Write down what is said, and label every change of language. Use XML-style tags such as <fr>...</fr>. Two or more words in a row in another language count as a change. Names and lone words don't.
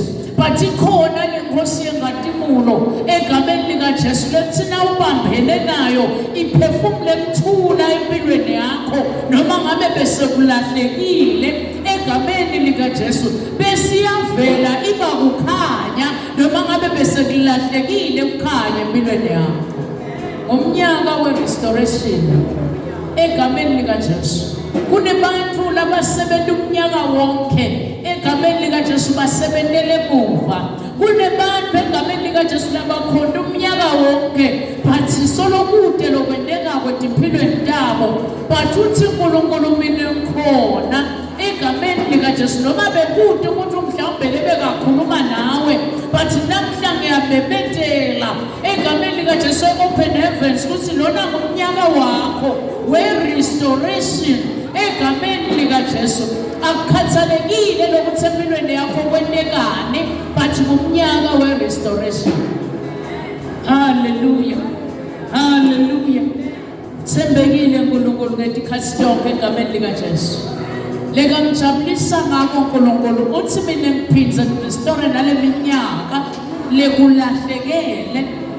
<ss>But ikhona lenkosi yengatimulo egameni likaJesu lethina ubambene nayo iphefumule emthula empilweni yakho noma ngabe besekulahlekile egameni likaJesu besiyavela iba kukhanya noma ngabe besekulahlekile kukhanya empilweni yakho. Umnyaka we-restoration egameni likaJesu. Kunebantu labasebenza umnyaka wonke egameni likaJesu basebentele emuva. Kunebantu egameni likaJesu labakhona umnyaka wonke but solokude lokwendeka kwetimpilweni tabo. But uthi uNkulunkulu mina ngikhona egameni likaJesu noma bekude ukuthi mhlawumbe lebekakhuluma nawe, but namhla ngiyabebethela egameni likaJesu</ss> <en>open heavens</en> <ss>ukuthi lona ngumnyaka wakho we-restoration egameni likaJesu. Akukhathalekile lokuthi empilweni yakho kwentekani, but ngumnyaka we-restoration. Hallelujah. Hallelujah. Thembekile uNkulunkulu ngetikhathi zonke egameni likaJesu. Leka ngijabulisa ngakho uNkulunkulu uthi mina ngiphindze ngirestore nale minyaka lekulahlekele empilweni yakho.</ss>